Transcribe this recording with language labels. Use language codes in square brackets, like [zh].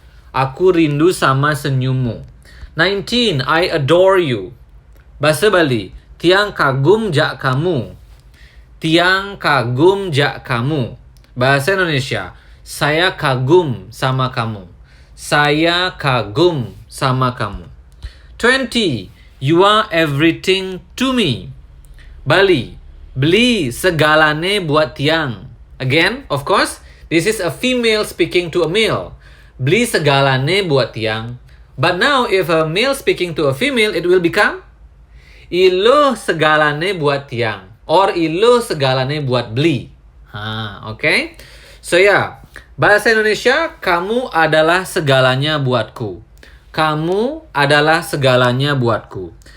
[id] Aku rindu sama senyummu. 19, [en] I adore you. [ban] Bahasa Bali, tiang kagum jak kamu. Tiang kagum jak kamu. [id] Bahasa Indonesia, saya kagum sama kamu. Saya kagum sama kamu. [en] 20, you are everything to me. [ban] Bali, beli segalane buat tiang. [en] Again, of course, this is a female speaking to a male. [ban] Beli segalane buat tiang. [en] But now, if a male speaking to a female, it will become [ban] iluh segalane buat tiang. Or iluh segalane buat beli. Okay? [id] So yeah, bahasa Indonesia, kamu adalah segalanya buatku. Kamu adalah segalanya buatku.